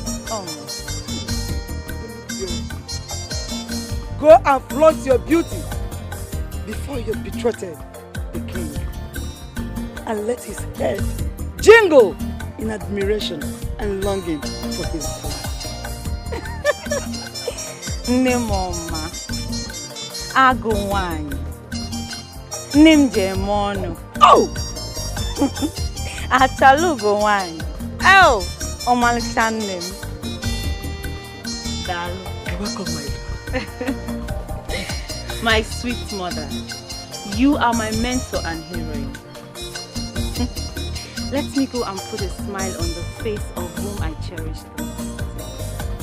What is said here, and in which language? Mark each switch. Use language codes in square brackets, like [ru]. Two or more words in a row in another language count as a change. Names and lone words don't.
[en] Go and flaunt your beauty before your betrothed, the king, and let his head jingle in admiration and longing for his bride. [ig] Nemoma, Agowani, Nimjemono. [en] Oh! Achalugo wine. Oh, Omalichanem. Dalu. Welcome, my sweet mother. You are my mentor and heroine. Let me go and put a smile on the face of whom I cherish the most.